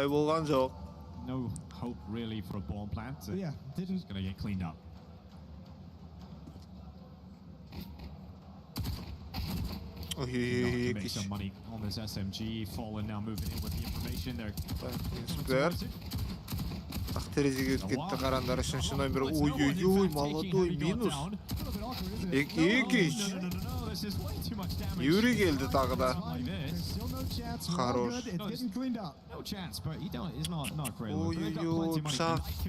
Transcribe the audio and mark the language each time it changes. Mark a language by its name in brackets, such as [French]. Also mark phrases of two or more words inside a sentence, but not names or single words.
[English] No hope really for a bomb plant. Yeah, it's going to get cleaned up. Make some money on this SMG. Fallen now moving in with the information. They're [Kazakh] терезеге кетті қарандар үшінші номер. Ой-ой-ой, молодой, минус. Екеш. Юрий келді тағы да. Хорош. Ой-ой-ой, пшақ.